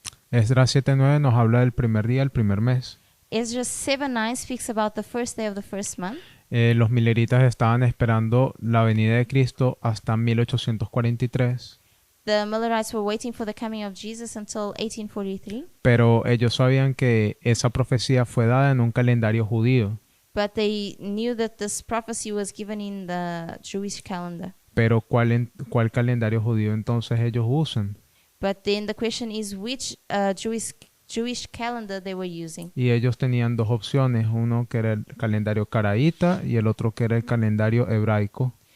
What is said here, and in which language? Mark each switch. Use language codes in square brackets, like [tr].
[es] Esdras 7:9 nos habla del primer día, el primer mes. [en] Esdras 7:9 speaks about the first day of the first month. [es] Los mileritas estaban esperando la venida de Cristo hasta 1843, [en] The Millerites were waiting for the coming of Jesus until 1843, [es] pero ellos sabían que esa profecía fue dada en un calendario judío. [en] but they knew that this prophecy was given in the Jewish calendar. [es] Pero ¿cuál calendario judío entonces ellos usan? [en] But then the question is which Jewish calendar they were using. [es] Y ellos tenían dos opciones, uno que era el calendario caraíta y el otro que era el calendario hebraico.